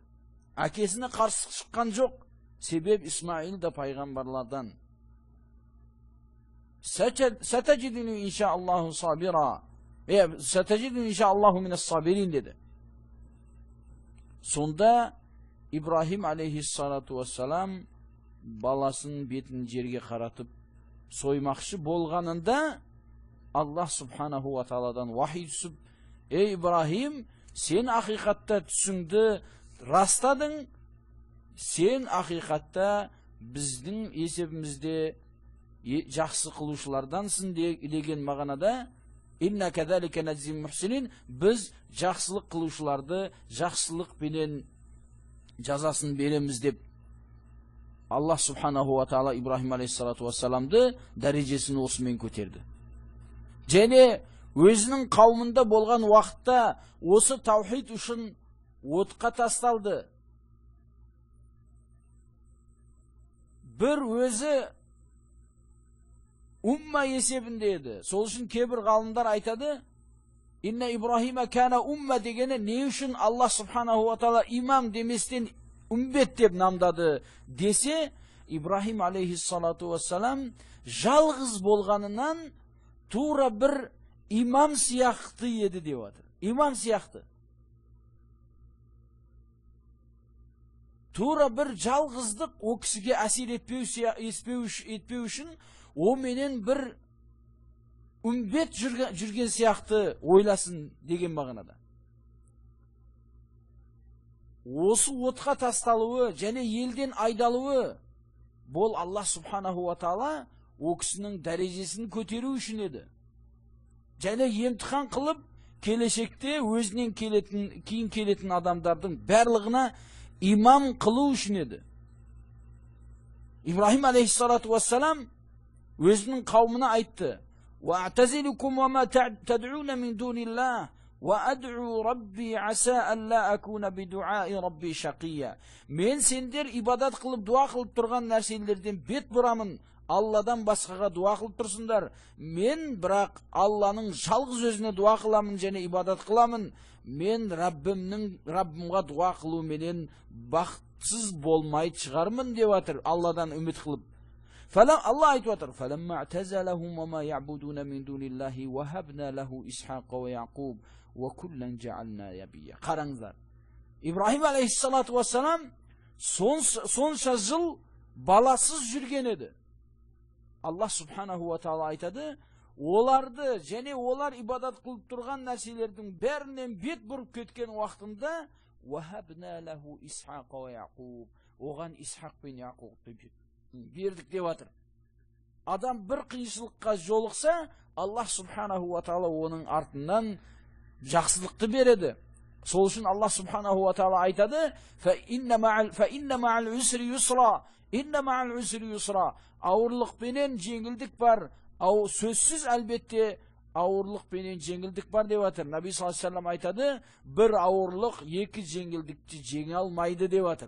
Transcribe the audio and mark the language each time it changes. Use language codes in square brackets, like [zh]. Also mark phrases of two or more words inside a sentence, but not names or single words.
[kk] Әкесіне қарсы шыққан жоқ, себеп İsmail да пайғамбарлардан. [ar] ستجدني إن شاء الله صابرا ستجدني إن شاء الله من الصابرين деді. [kk] Сонда İbrahim [ar] عليه الصلاة والسلام [kk] баласын бетін жерге қаратып соймақшы болғанында [ar] الله سبحانه وتعالى [kk] вахи түсіп, ей Ибрахим, сен ақиқатта түсіңді растадың, сен ақиқатта біздің есебімізде жақсы қылушылардансың деген мағынада, [ar] إنا كذلك نجزي المحسنين, [kk] біз жақсылық қылушыларды жақсылықпенен жазасын береміз деп [ar] الله سبحانه وتعالى [kk] İbrahim [ar] عليه الصلاة والسلام [kk] дәрежесін осымен көтерді. Және өзінің қауымында болған уақытта осы таухид үшін отқа тасталды. Бір өзі умма есебінде еді. Сол үшін кейбір ғалымдар айтады, [ar] إن إبراهيم كان أمة [kk] дегені не үшін [ar] الله سبحانه وتعالى [kk] имам деместен үмбет деп намдады десе, İbrahim [ar] عليه الصلاة والسلام [kk] жалғыз болғанынан тура бір имам сияқты еді деп отыр. Имам сияқты. Тура бір жалғыздық о кісіге әсер етпеу үшін о менен бір үмбет жүрген сияқты ойласын деген мағынада. Осы отқа тасталуы және елден айдалуы бол [ar] الله سبحانه وتعالى [kk] о кісінің дәрежесін көтеру үшін еді. Және емтихан қылып келешекте өзінен кейін келетін адамдардың барлығына имам қылу үшін еді. İbrahim [ar] عليه الصلاة والسلام [kk] өзінің қауымына айтты: [ar] وَأَعْتَزِلُكُمْ وَمَا تَدْعُونَ مِنْ دُونِ اللَّهِ وَأَدْعُوا رَبِّي عَسَىٰ أَلَّا أَكُونَ بِدُعَاءِ رَبِّي شَقِيًّا. [kk] Мен сендер ибадат қылып, дуа қылып тұрған нәрселерден бет бұрамын. Алладан басқаға дуа қылып тұрсыңдар. Мен бірақ Алланың жалғыз өзіне дуа қыламын және ибадат қыламын. Мен Раббымға дуа қылу менен бақытсыз болмай шығармын деп жатыр, Алладан үміт қылып. Allah айтып жатыр: [ar] فَلَمَّا اعْتَزَلَهُمْ وَمَا يَعْبُدُونَ مِنْ دُونِ اللَّهِ وَهَبْنَا لَهُ إِسْحَاقَ وَيَعْقُوبَ وَكُلًّا جَعَلْنَا نَبِيًّا. [kk] Қараңыздар. İbrahim [ar] عليه الصلاة والسلام [kk] сонша жыл баласыз жүрген еді. [ar] الله سبحانه وتعالى [kk] айтады, оларды және олар ибадат қылып тұрған нәрселердің бәрінен бет бұрып кеткен уақытында [ar] وَهَبْنَا لَهُ إِسْحَاقَ وَيَعْقُوبَ, [kk] оған Исхақ пен Яқубты бердік деп жатыр. Адам бір қиыншылыққа жолықса, [ar] الله سبحانه وتعالى [kk] оның артынан жақсылықты береді. Сол үшін [ar] الله سبحانه وتعالى айтады: فَإِنَّ مَعَ الْعُسْرِ يُسْرًا, إِنَّ مَعَ الْعُسْرِ يُسْرًا. [kk] Ауырлықпенен жеңілдік бар. Сөзсіз әлбетте ауырлық пенен жеңілдік бар деп атыр. Наби [ar] صلى الله عليه وسلم [kk] айтады, бір ауырлық екі жеңілдікті жеңе алмайды деп атыр.